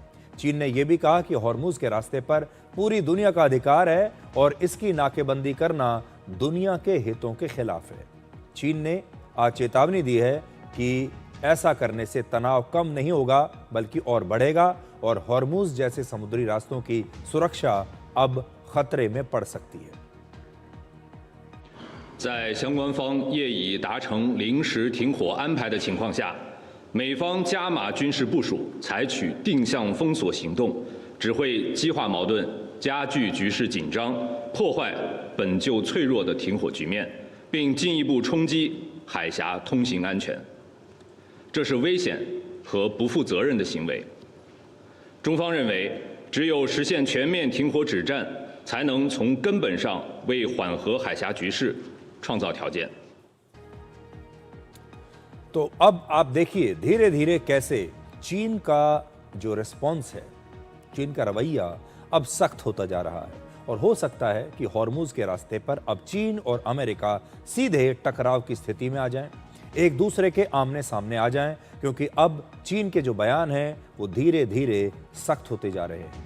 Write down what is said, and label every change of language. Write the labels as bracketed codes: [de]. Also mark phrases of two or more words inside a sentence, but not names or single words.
[hi] चीन ने यह भी कहा कि हॉर्मुज के रास्ते पर पूरी दुनिया का अधिकार है और इसकी नाकेबंदी करना दुनिया के हितों के खिलाफ है। चीन ने आज चेतावनी दी है कि ऐसा करने से तनाव कम नहीं होगा बल्कि और बढ़ेगा और हॉर्मुज जैसे समुद्री रास्तों की सुरक्षा अब खतरे में पड़ सकती है। [zh] 在相关方业已达成临时停火安排的情况下，美方加码军事部署，采取定向封锁行动，只会激化矛盾，加剧局势紧张，破坏本就脆弱的停火局面，并进一步冲击海峡通行安全。这是危险和不负责任的行为。中方认为，只有实现全面停火止战，才能从根本上为缓和海峡局势创造条件。 [hi] तो अब आप देखिए धीरे धीरे कैसे चीन का जो रिस्पॉन्स है, चीन का रवैया अब सख्त होता जा रहा है और हो सकता है कि हॉर्मुज के रास्ते पर अब चीन और अमेरिका सीधे टकराव की स्थिति में आ जाएं, एक दूसरे के आमने सामने आ जाएं, क्योंकि अब चीन के जो बयान हैं वो धीरे धीरे सख्त होते जा रहे हैं।